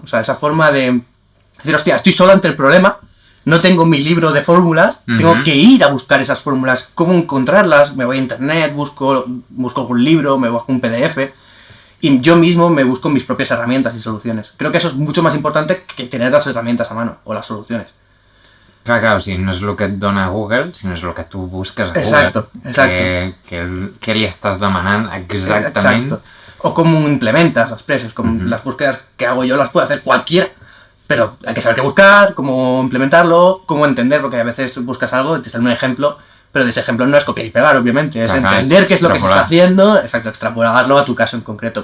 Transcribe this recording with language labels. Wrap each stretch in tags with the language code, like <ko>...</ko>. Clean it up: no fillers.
<es>O sea, esa forma de decir, hostia, estoy solo ante el problema, no tengo mi libro de fórmulas, tengo que ir a buscar esas fórmulas, cómo encontrarlas, me voy a internet, busco algún libro, me bajo un PDF y yo mismo me busco mis propias herramientas y soluciones. Creo que eso es mucho más importante que tener las herramientas a mano o las soluciones.</es> <ca>Clar, o sigui, no és el que et dona Google, sinó és el que tu busques a Google.</ca> <es>Exacto.</es> <ca>Què li estàs demanant exactament.</ca> <es>Exacto. O cómo implementas las presas, como las búsquedas que hago yo las puede hacer cualquiera. Pero hay que saber qué buscar, cómo implementarlo, cómo entender, porque a veces buscas algo y te sale un ejemplo, pero de ese ejemplo no es copiar y pegar, obviamente, es Ajá, entender qué es lo que se está extrapolar. haciendo, exacto, extrapolarlo a tu caso en concreto.</es>